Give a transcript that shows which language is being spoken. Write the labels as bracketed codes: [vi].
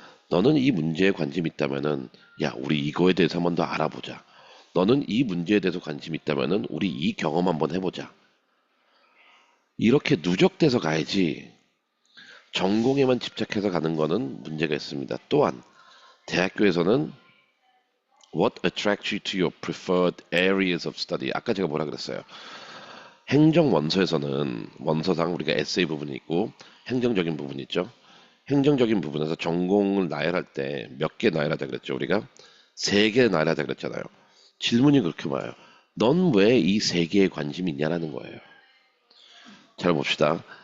[ko] 너는 이 문제에 관심 있다면은 야, 우리 이거에 대해서 한번 더 알아보자. 너는 이 문제에 대해서 관심 있다면은 우리 이 경험 한번 해보자. 이렇게 누적돼서 가야지 전공에만 집착해서 가는 거는 문제가 있습니다. 또한 대학교에서는 [en] What attracts you to your preferred areas of study? [ko] 아까 제가 뭐라 그랬어요? 행정원서에서는 원서상 우리가 에세이 부분이 있고 행정적인 부분이 있죠. 행정적인 부분에서 전공을 나열할 때 몇 개 나열하자 그랬죠. 우리가 세 개 나열하자 그랬잖아요. 질문이 그렇게 와요. 넌 왜 이 세 개에 관심이 있냐라는 거예요. 잘 봅시다.